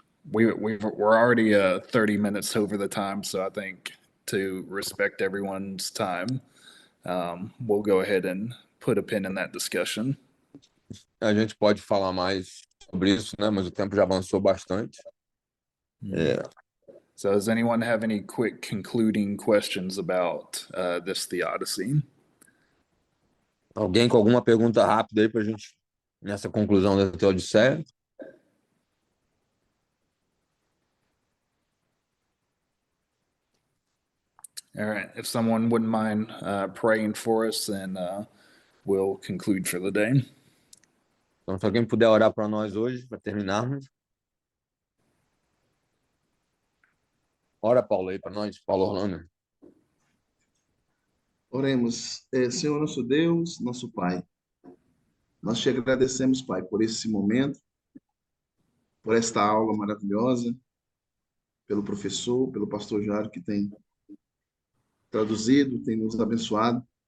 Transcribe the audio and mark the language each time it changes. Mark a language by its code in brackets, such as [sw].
[en] We're already 30 minutes over the time, so I think to respect everyone's time, we'll go ahead and put a pin in that discussion. [pt] A gente pode falar mais sobre isso, né? Mas o tempo já avançou bastante. [en] So does anyone have any quick concluding questions about this theodicy? [pt] Alguém com alguma pergunta rápida aí para a gente, nessa conclusão da Teodiceia? [en] All right. If someone wouldn't mind praying for us, then we'll conclude for the day. [pt] Então, se alguém puder orar para nós hoje, para terminarmos. Ora, Paulo, aí para nós, Paulo Orlando. Oremos. Senhor nosso Deus, nosso Pai, nós te agradecemos, Pai, por esse momento, por esta aula maravilhosa, pelo professor, pelo pastor Jário, que tem traduzido, tem nos abençoado.